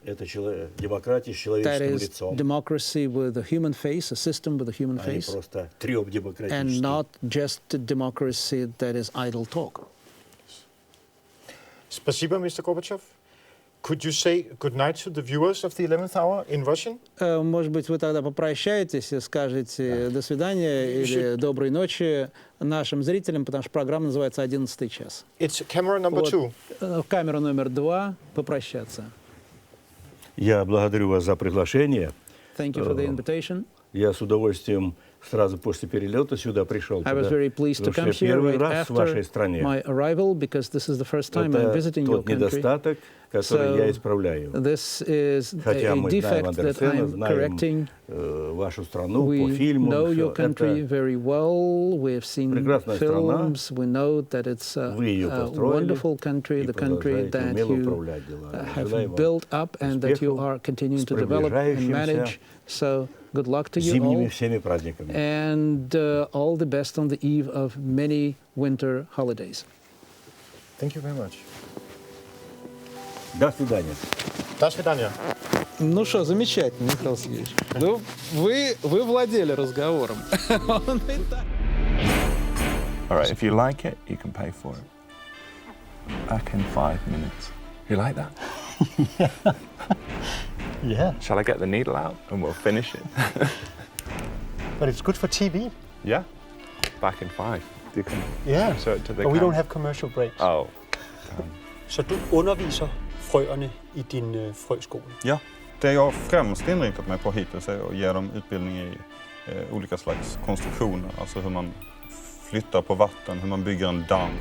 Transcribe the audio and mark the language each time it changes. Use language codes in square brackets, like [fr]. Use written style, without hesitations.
[en] That is democracy with a human face, a system with a human face, and not just democracy that is idle talk. [ru] Спасибо, Mr. Gorbatjov. [en] Could you say good night to the viewers of the 11th hour in Russian? [ru] Может быть, вы тогда попрощаетесь и скажете до свидания или доброй ночи нашим зрителям, потому что программа называется «11 час». [en] It's camera number 2. [ru] Камера номер 2. Попрощаться. Я благодарю вас за приглашение. [en] Thank you for the invitation. [ru] Я с удовольствием сразу после перелета сюда пришел. [en] I was very pleased to come here right after my arrival, because this is the first time I'm visiting your country. [ru] Недостаток, который я исправляю. [en] This is a defect that I'm correcting. [ru] Вашу страну по фильму. [en] We know your country very well. We have seen films. We know that it's a wonderful country, the country that you have built up and that you are continuing to develop and manage. So good luck to you all, and all the best on the eve of many winter holidays. Thank you very much. [ru] До свидания. До свидания. Ну что, замечательно, Михаил Сергеевич. Ну, вы владели разговором. [en] All right, if you like it, you can pay for it. Back in 5 minutes. You like that? Yeah. Shall I get the needle out and we'll finish it? But it's good for TV. Yeah. Back in 5. You can show it to the But we don't have commercial breaks. Oh. [da] Så du underviser frøerne i din frøskole? [sv] Ja, det jag främst inriktat mig på hittills är att ge dem utbildning i olika slags konstruktioner. Alltså hur man flyttar på vatten, hur man bygger en damm.